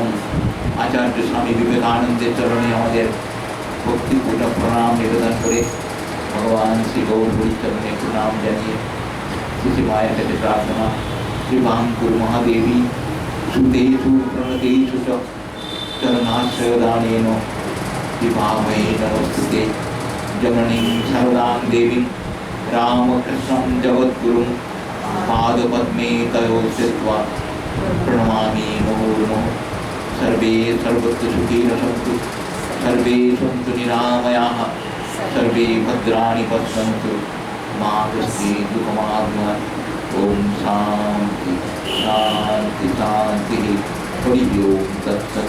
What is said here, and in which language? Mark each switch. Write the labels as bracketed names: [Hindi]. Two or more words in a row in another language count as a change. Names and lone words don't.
[Bangla] আচার্য স্বামী বিবেকানন্দের চরণে আমাদের ভক্তিপূর্ণ প্রণাম নিবেদন করে, ভগবান শ্রী গৌরহরির চরণে প্রণাম জানিয়ে শ্রী মায়ের কাছে প্রার্থনা, [Sanskrit] শ্রীবাং গুরু মহাদেবী সুতেষু প্রণতেষু চ চরণাশ্রয়দানেন বিভামহে নমস্তুতে জননীং শারদাং দেবীং রামকৃষ্ণং জগদ্গুরুং পাদপদ্মে তয়োঃ স্থিত্वा প্রণমামি মুহুর্মুহুঃ। सर्वे सर्वत्र सुखिनः सन्तु, सर्वे सन्तु निरामयाः, सर्वे भद्राणि पश्यन्तु, मा कश्चित् दुःखमाप्नुयात्। ॐ शान्ति शान्ति शान्तिः। हरि ओं तत्सत्।